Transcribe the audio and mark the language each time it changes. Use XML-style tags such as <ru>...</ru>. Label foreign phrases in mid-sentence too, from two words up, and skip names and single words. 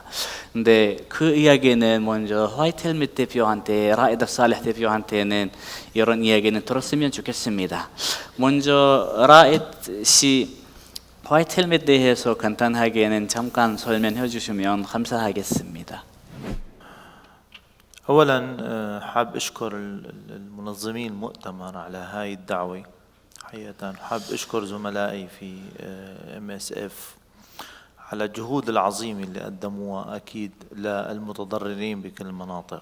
<ko>근데 그 이야기는 먼저 화이트 헬멧 대표한테 라이드 살레 대표한테는 이런 이야기는 들었으면 좋겠습니다. 먼저 라이드 씨 화이트 헬멧에 대해서 간단하게는 잠깐 설명해 주시면 감사하겠습니다.</ko> <ar>أولاً حاب أشكر المنظمين المؤتمر على هاي الدعوة. حقيقة حاب أشكر زملائي في MSF على الجهود العظيمة اللي قدموها أكيد للمتضررين بكل المناطق.</ar>